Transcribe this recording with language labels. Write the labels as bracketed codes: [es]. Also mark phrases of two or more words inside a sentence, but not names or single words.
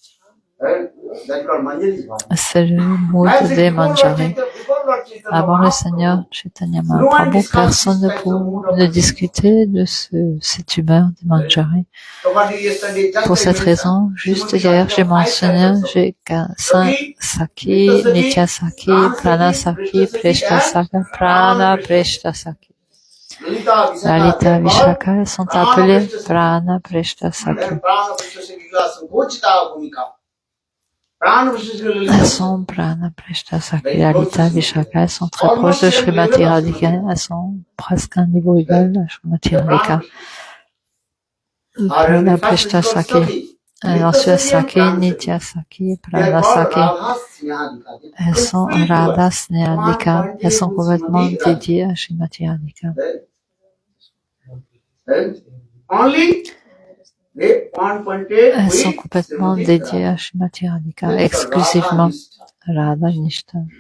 [fr] C'est le mood des Manjari. Avant le Seigneur Chaitanya Mahaprabhu, personne ne discutait de cette humeur des Manjari. Pour cette raison, juste hier, j'ai mentionné Saki, Nitya Saki, Prana Saki, Preshta Saki, Prana Preshta Saki. Lalita Vishaka, elles sont appelées Prana Preshta Saki. Elles sont Prana Preshta Saki, Lalita Vishaka, elles sont très proches de Srimati Radhika, elles sont presque à un niveau égal à Srimati Radhika. Prana Preshta Saki. Ensuite, Saki, Nitya Saki, Prana Saki. Elles sont Radha Snehadika. Elles sont complètement dédiées à Srimati Radhika. Elles sont complètement dédiées à Srimati Radhika, exclusivement Radha Nishta.